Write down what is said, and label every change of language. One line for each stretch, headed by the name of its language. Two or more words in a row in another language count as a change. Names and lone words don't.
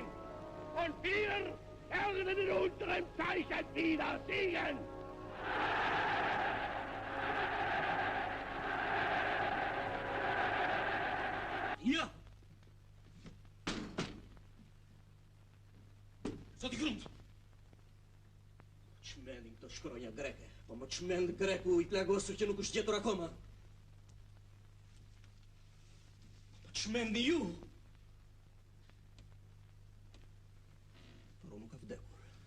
German: Und wir werden in unserem Zeichen wieder siegen. Ja!
Albanian: Zoti Grund! Çmendin këto shkronja greke, po më çmend greku I plagosur që nuk është gjetur akoma. Po çmendi ju! Por nuk ka vdekur.